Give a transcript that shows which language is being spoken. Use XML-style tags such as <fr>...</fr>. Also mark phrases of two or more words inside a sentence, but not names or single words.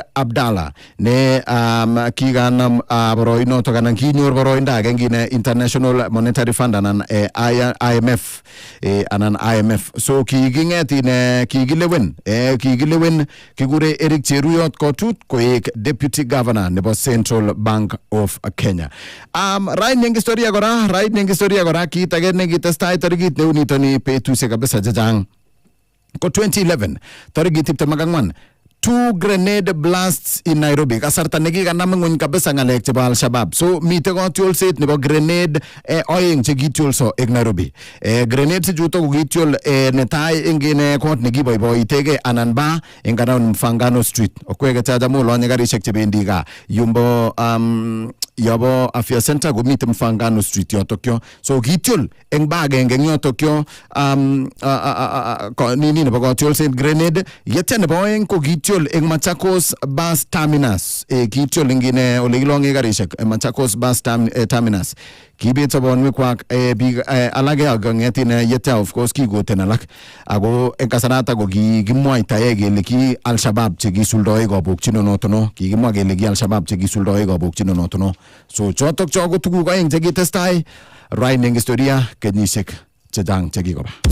<kln>Abdalla ne kiganam boroinoto kanan kinyor boroindo agengine</kln> <en>International Monetary Fund</en> <kln>anan IMF anan IMF so kikingetin kikilewen kigure Eric Cheruyot Kotut koek</kln> <en>deputy governor</en> <kln>nebo Central Bank of Kenya right ning historia kora kit age nekitestai tarikit neunitoni betusiek kabisa chechang ko 2011 tarikit 24</kln> <en>two grenade blasts in Nairobi</en> <kln>kasarta nekikanam ng'uny kabisa ng'alek chebo Al-Shabaab so mite kotiolset nebo grenade oeng chekityolso eng Nairobi grenade chuto kokityol netai eng kot nekiboiboitege anan ba eng around Mfangano Street okweke chajamu lonye garishek chebendi ka yumbo yobo afya center komite Mfangano Street yotokyo so kityol eng ba agenge eng yotokyo nini nebo kotiolset grenade yetya nebo oeng ko kityol eng Machakos bus terminus kityol ingine ole kilonge garishek Machakos bus terminus kibet sobonwekwak biik alage ak kong'etin yetya</kln> <en>of course</en> <kln>kikoten alak ako eng kasarata ko kikimwaitae kele ki Al-Shabaab chekisuldoe kabokchinonotono kikimwa kele ki Al-Shabaab chekisuldoe kabokchinonotono so chotok cho ko tuguk aeng chekitestai raini eng historia kenyisiek chechang chekikoba.</kln>